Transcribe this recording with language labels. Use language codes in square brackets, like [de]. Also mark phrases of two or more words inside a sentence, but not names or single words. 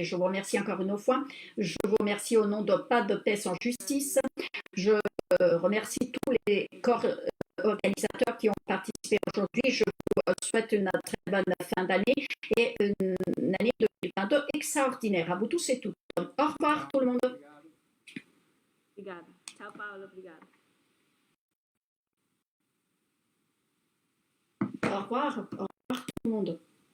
[fr] Je vous remercie encore une fois. Je vous remercie au nom de Pas de paix sans justice. Je remercie tous les corps organisateurs qui ont participé aujourd'hui. Je vous souhaite une très bonne fin d'année et une année 2022 extraordinaire à vous tous et toutes. Au revoir tout le monde. [pt] Obrigada. Ciao, Paula. Obrigada. [fr] Au revoir tout le monde.